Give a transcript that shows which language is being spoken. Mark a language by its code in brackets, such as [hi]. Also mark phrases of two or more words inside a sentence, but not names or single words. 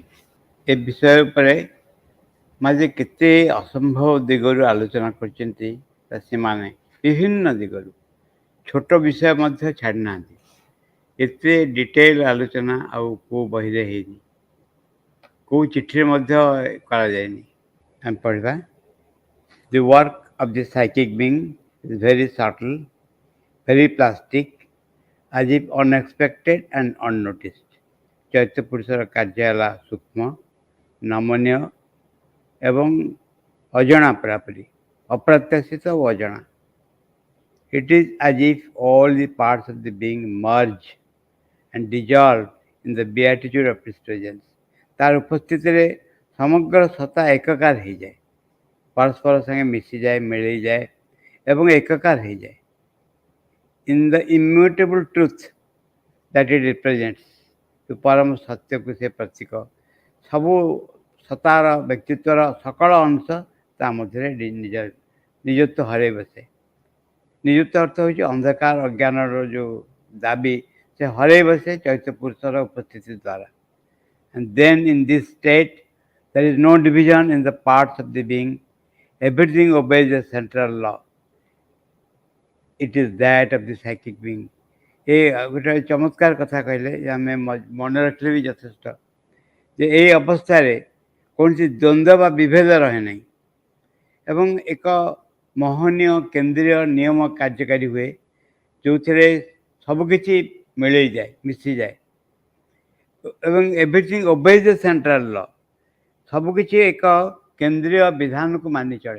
[or] ଏ ବିଷୟ ଉପରେ ମାଝେ କେତେ ଅସମ୍ଭବ ଦିଗରୁ ଆଲୋଚନା କରିଛନ୍ତି ସେମାନେ, ବିଭିନ୍ନ ଦିଗରୁ ଛୋଟ ବିଷୟ ମଧ୍ୟ ଛାଡ଼ି ନାହାନ୍ତି। ଏତେ ଡିଟେଲ ଆଲୋଚନା ଆଉ କେଉଁ ବହିରେ ହେଇନି, କେଉଁ ଚିଠିରେ ମଧ୍ୟ କରାଯାଇନି। ଆମେ ପଢ଼ିବା। [en] The work of the psychic being is very subtle, very plastic, as if unexpected and unnoticed. [or] ଚୈତ୍ୟ ପୁରୁଷର କାର୍ଯ୍ୟ ହେଲା ସୂକ୍ଷ୍ମ, ନମନୀୟ ଏବଂ ଅଜଣା, ପୁରାପୁରି ଅପ୍ରତ୍ୟାଶିତ ଓ ଅଜଣା। [en] It is as if all the parts of the being merge and dissolve in the beatitude of his presence. [or] ତାର ଉପସ୍ଥିତିରେ ସମଗ୍ର ସତ୍ତା ଏକକାର ହେଇଯାଏ, ପରସ୍ପର ସାଙ୍ଗେ ମିଶିଯାଏ, ମିଳେଇଯାଏ ଏବଂ ଏକକାର ହେଇଯାଏ। [en] In the immutable truth that it represents, [or] ପରମ ସତ୍ୟକୁ ସେ ପ୍ରତୀକ, ସବୁ ସତ୍ତାର ବ୍ୟକ୍ତିତ୍ୱର ସକଳ ଅଂଶ ତା ମଧ୍ୟରେ ନିଜତ୍ୱ ହରାଇ ବସେ। ନିଜତ୍ୱ ଅର୍ଥ ହେଉଛି ଅନ୍ଧକାର ଅଜ୍ଞାନର ଯେଉଁ ଦାବି, ସେ ହରାଇ ବସେ ଚୈତ୍ୟ ପୁରୁଷର ଉପସ୍ଥିତି ଦ୍ୱାରା। [en] And then in this state there is no division in the parts of the being, everything obeys a central law. It is that of the psychic being. [or] ଏ ଗୋଟେ ଚମତ୍କାର କଥା କହିଲେ, ଆମେ ମନେ ରଖିଲେ ବି ଯଥେଷ୍ଟ, ଯେ এই ଅବସ୍ଥାରେ କୌଣସି ଦ୍ୱନ୍ଦ୍ୱ ବା ବିଭେଦ ରହେ ନାହିଁ ଏବଂ ଏକ ମହନୀୟ କେନ୍ଦ୍ରୀୟ ନିୟମ କାର୍ଯ୍ୟକାରୀ ହୁଏ, ଯେଉଁଥିରେ ସବୁକିଛି ମିଳେଇଯାଏ, ମିଶିଯାଏ ଏବଂ [en] everything obeys the central law, [or] ସବୁକିଛି ଏକ କେନ୍ଦ୍ରୀୟ ବିଧାନକୁ ମାନି ଚଳେ।